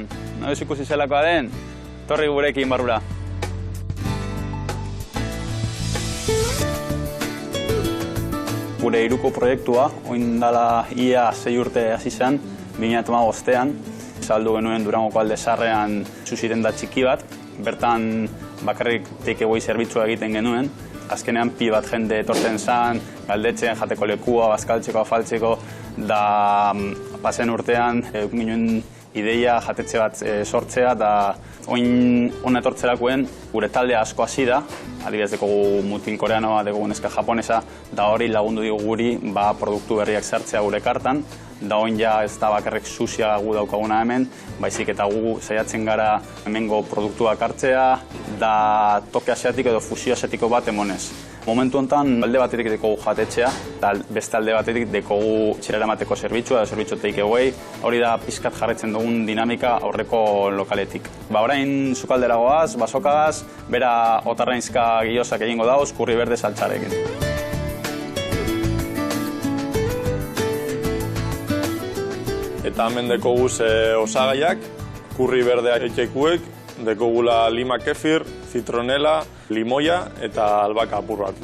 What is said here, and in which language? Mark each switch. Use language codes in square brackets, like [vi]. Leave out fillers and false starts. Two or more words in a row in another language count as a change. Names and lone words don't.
[eu] Noiz ikusi zelakoa den, torri gurekin barrura. Gure Iruko proiektua, oin dala ia 6 urte hasi zen, 2015ean. Saldu genuen Durangoko alde zaharrean sushi-denda txiki bat, bertan bakarrik take-away zerbitzua egiten genuen. Azkenean pi bat jende etortzen zen, galdetzen, jateko lekua, bazkaltzeko, afaltzeko, da pasen urtean ginen ideia jatetxe bat sortzea, da oin hona etortzerakoen gure talde asko hasi da, adibidez dekogu mutil koreanoa, dekogu neska japonesa, da hori lagundu digu guri produktu berriak sartzea gure kartan, da oin ja ez da bakarrik sushia gu daukaguna hemen, baizik eta gu saiatzen gara hemengo produktuak hartzea, da toke asiatiko edo fusio asiatiko bat emonez. Momentu honetan, alde batetik dekogu jatetxea, eta beste alde batetik dekogu txirera emateko zerbitzua, edo zerbitzu [en] take away, [eu] hori da pizkat jarretzen dugun dinamika aurreko lokaletik. Orain sukaldera goaz, basokagaz, bera otarrainzka giosak egingo dauz, kurri berde saltxarekin. Eta hemen dekoguz osagaiak, kurri berdea etxekuek, dekogula lima kefir, zitronela, limoia eta albaka apur bat.